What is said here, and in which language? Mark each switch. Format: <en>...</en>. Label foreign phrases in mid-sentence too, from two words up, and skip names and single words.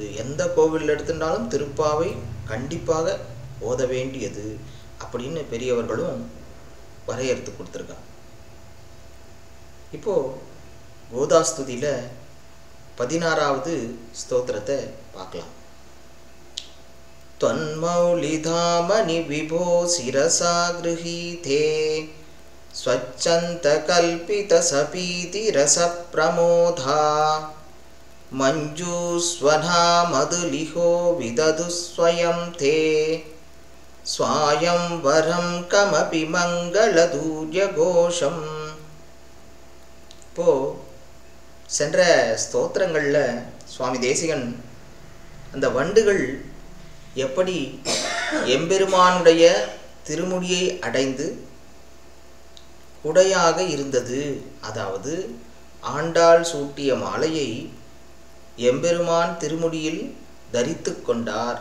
<ta>எந்த கோவில் எடுத்துட்டாலும் திருப்பாவை கண்டிப்பாக ஓத வேண்டியது அப்படின்னு பெரியவர்களும் வரையறுத்து கொடுத்துருக்காங்க. இப்போது கோதாஸ்துதியில் 16வது ஸ்தோத்திரத்தை பார்க்கலாம்.</ta> <sa>त्वन्मौलिधामनि विभो शिरसा गृहीते स्वच्छन्तकल्पितसपीतिरसप्रमोधा मञ्जूस्वना मधुलिहो विदधु स्वयं ते स्वायंवरं कमपि मङ्गलदूर्यघोषम्.</sa> <ta>இப்போது சென்ற ஸ்தோத்திரங்களில் சுவாமி தேசிகன் அந்த வண்டுகள் எப்படி எம்பெருமானுடைய திருமுடியை அடைந்து குடையாக இருந்தது, அதாவது ஆண்டாள் சூட்டிய மாலையை எம்பெருமான் திருமுடியில் தரித்து கொண்டார்.</ta>